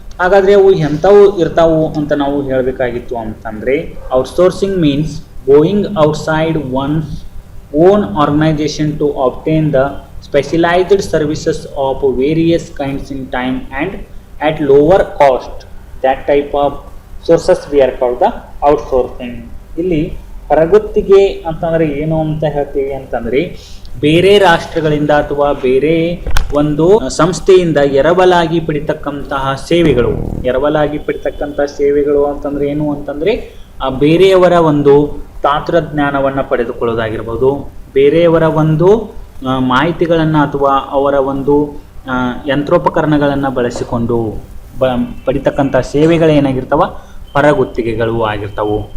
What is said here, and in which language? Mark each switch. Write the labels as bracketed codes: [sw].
[kn] ಹಾಗಾದರೆ ಅವು ಎಂಥವು ಇರ್ತಾವು ಅಂತ ನಾವು ಹೇಳಬೇಕಾಗಿತ್ತು ಅಂತಂದರೆ [en] Outsourcing means going outside one's own organization to obtain the specialized services of various kinds in time and at lower cost. That type of sources we are called the outsourcing. [kn] ಇಲ್ಲಿ ಹೊರಗುತ್ತಿಗೆ ಅಂತಂದರೆ ಏನು ಅಂತ ಹೇಳ್ತೀವಿ ಅಂತಂದರೆ ಬೇರೆ ರಾಷ್ಟ್ರಗಳಿಂದ ಅಥವಾ ಬೇರೆ ಒಂದು ಸಂಸ್ಥೆಯಿಂದ ಎರವಲಾಗಿ ಪಡಿತಕ್ಕಂತಹ ಸೇವೆಗಳು. ಎರವಲಾಗಿ ಪಡಿತಕ್ಕಂತಹ ಸೇವೆಗಳು ಅಂತಂದರೆ ಏನು ಅಂತಂದರೆ ಬೇರೆಯವರ ಒಂದು ತಂತ್ರಜ್ಞಾನವನ್ನು ಪಡೆದುಕೊಳ್ಳೋದಾಗಿರ್ಬೋದು, ಬೇರೆಯವರ ಒಂದು ಮಾಹಿತಿಗಳನ್ನು ಅಥವಾ ಅವರ ಒಂದು ಯಂತ್ರೋಪಕರಣಗಳನ್ನು ಬಳಸಿಕೊಂಡು ಪಡಿತಕ್ಕಂಥ ಸೇವೆಗಳೇನಾಗಿರ್ತಾವ, ಹೊರಗುತ್ತಿಗೆಗಳು ಆಗಿರ್ತಾವೆ.